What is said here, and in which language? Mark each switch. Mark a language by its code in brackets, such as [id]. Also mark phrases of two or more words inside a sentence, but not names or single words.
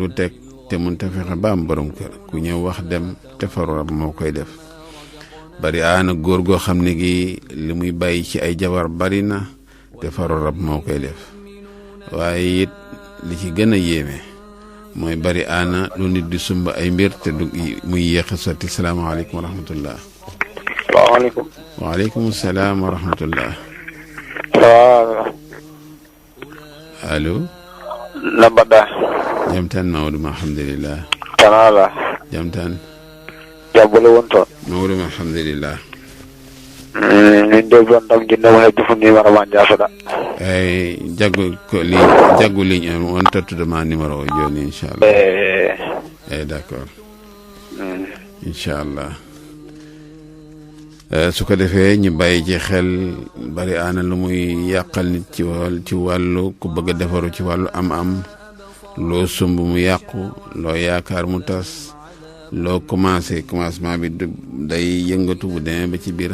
[wo] lu teg te mun ta fexe ba am borom kër ku ñëw wax dem te faru rab moo koy def bari aana góor goo xam ne gi li muy bàyyi ci ay jabar bari na te faru rab moo koy def waaye it li ci gën a yéeme mooy bari aana lu nit di sumba ay mbir te du muy yéex a sotti [ar] salaamaaleykum wa rahmatullah. [wo] salaamaaleykum. [ar] waaleykum salaam wa rahmatullah. [wo] waaw. allo. [ff] na mbaɗɗa. jam tan mawɗum alhamdulillah. tanala. jam tan. jabbole won toon. mawɗum alhamdulillah. min de bon ɗam jinnoma hedde fu numéro ma jafoɗa. eyyi jaggu ligne on tottude ma numéro o joni inchallah. eyyi d' accord. inchallah. [wo] su ko defee ñu bàyyi ci xel bari aana lu muy yàqal nit ci wàllu ku bëgg a defaru ci wàllu am-am loo sumb mu yàqu loo yaakaar mu tas loo commencement bi day yëngatu bu demee ba ci biir